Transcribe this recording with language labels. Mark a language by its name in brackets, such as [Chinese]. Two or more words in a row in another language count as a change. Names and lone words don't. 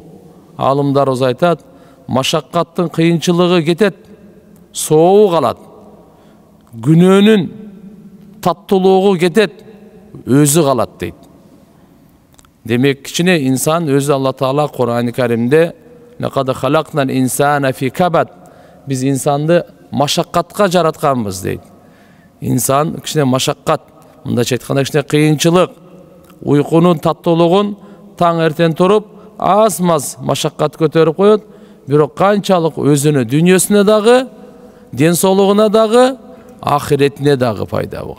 [Kyrgyz] Алымдарыбыз айтат, машаккаттын кыйынчылыгы кетет, сообу калат. Күнөөнүн таттуулугу кетет, өзү калат дейт. Демек кичине инсан өзү Алла Таала Кур'ан-ы Каримде [Arabic] "لقد خلقنا الإنسان في كبد" [Kyrgyz] биз инсанды машаккатка жаратканбыз дейт. Инсан кичине машаккат, мындайча айтканда кичине кыйынчылык, уйкунун таттуулугун таң эртен туруп, аз-маз машаккат көтөрүп коет, бирок канчалык өзүнө, дүйнөсүнө дагы, ден соолугуна дагы, ахиретине дагы пайда болгон.